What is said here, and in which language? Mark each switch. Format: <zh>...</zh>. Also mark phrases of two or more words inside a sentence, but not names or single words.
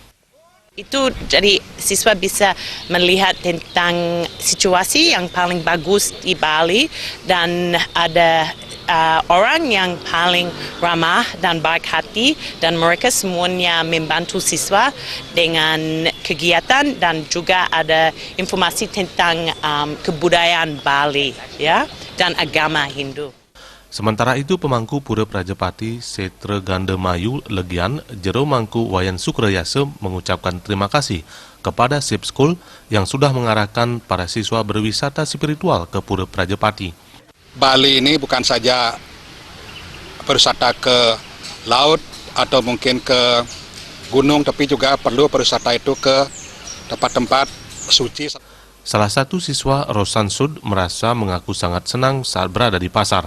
<id>Itu jadi siswa bisa melihat tentang situasi yang paling bagus di Bali dan ada orang yang paling ramah dan baik hati dan mereka semuanya membantu siswa dengan kegiatan dan juga ada informasi tentang kebudayaan Bali ya dan agama Hindu. Sementara itu, pemangku Pura Prajapati Setra Gandemayu Legian, Jero Mangku Wayan Sukrayase mengucapkan terima kasih kepada SIP School yang sudah mengarahkan para siswa berwisata spiritual ke Pura Prajapati. Bali ini bukan saja berwisata ke laut atau mungkin ke gunung, tapi juga perlu berwisata itu ke tempat-tempat suci. Salah satu siswa Rosan Sud merasa mengaku sangat senang saat berada di pasar.</id>